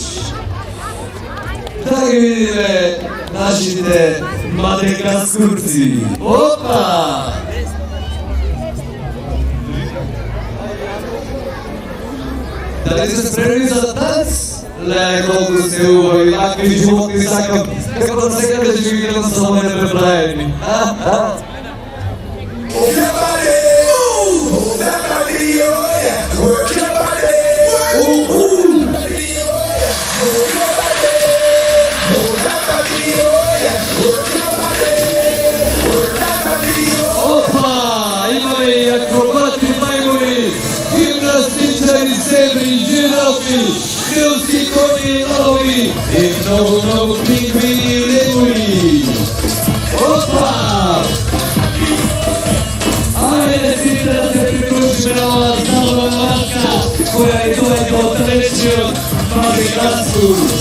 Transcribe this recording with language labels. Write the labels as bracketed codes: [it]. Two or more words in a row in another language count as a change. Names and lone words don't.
[mk] Да ги видиме нашите мадагаскурци. Опа! Дали се спремни за танц? Леле, колку се убави, вакви животни сакам, како да се каже, че ги гледам само непреправени. [en] Move your body, move that body, oh yeah. Work your body, move that body, oh yeah. Move your body, move that body, oh yeah. Work your body, work that body, oh. [mk] Опа, имаме и акробати мајмуни, гимнастичари, зебри, жирафи, крилски кони и лови и многу пингвини и лемури. Опа! Ајде сите да се приклучиме на оваа забавна маска, која и доаѓа од далечниот Мадагаскар.